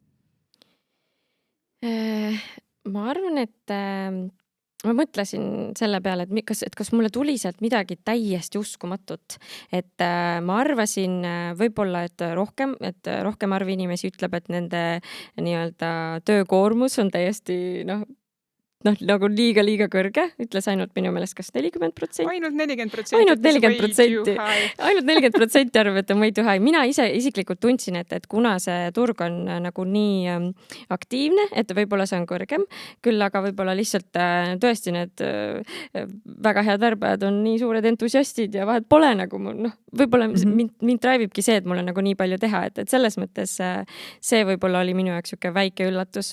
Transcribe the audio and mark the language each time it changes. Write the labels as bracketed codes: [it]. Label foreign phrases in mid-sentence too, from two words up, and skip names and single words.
[et] Ma arvan, et ma mõtlesin selle peale, et kas mulle tuli sealt midagi täiesti uskumatut, et ma arvasin võib-olla, et rohkem arv inimesi ütleb, et nende nii-öelda töökoormus on täiesti nagu liiga kõrge, ütles ainult minu meelest kas 40%. Ainult 40%. Ainult 40% arvab, et on [en] way too high. [et] Mina isiklikult tundsin, et kuna see turg on nagu nii aktiivne, et võib-olla see on kõrgem, küll aga võib-olla lihtsalt tõesti need väga head värbajad on nii suured entusiastid ja vahet pole nagu võib-olla mind driveibki see, et mul on nagu nii palju teha, et selles mõttes see võib-olla oli minu jaoks siuke väike üllatus.